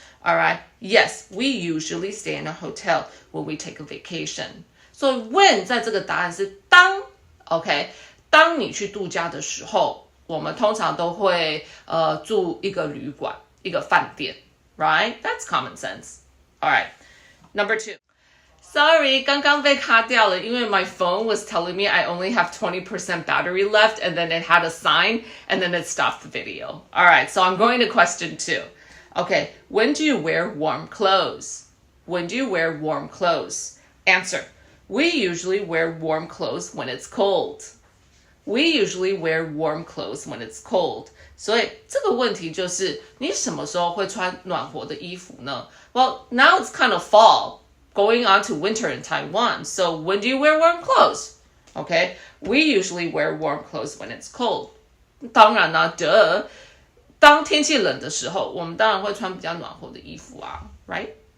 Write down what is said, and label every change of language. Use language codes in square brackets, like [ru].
[en] Alright, yes, we usually stay in a hotel when we take a vacation. [zh] So when 在这个答案是当 OK, 当你去度假的时候，我们通常都会住一个旅馆，一个饭店。 [en] Right? That's common sense. Alright, number 2. Sorry, [zh] 刚刚被卡掉了，因为 [en] my phone was telling me I only have 20% battery left, and then it had a sign, and then it stopped the video. Alright, so I'm going to question 2. Okay, when do you wear warm clothes? When do you wear warm clothes? Answer, we usually wear warm clothes when it's cold. We usually wear warm clothes when it's cold. [zh] 所以这个问题就是你什么时候会穿暖和的衣服呢？ [en] Well, now it's kind of fall, going on to winter in Taiwan. So when do you wear warm clothes? Okay, we usually wear warm clothes when it's cold. [zh] 当然啦，duh. 当天气冷的时候，我们当然会穿比较暖和的衣服啊 [en] right?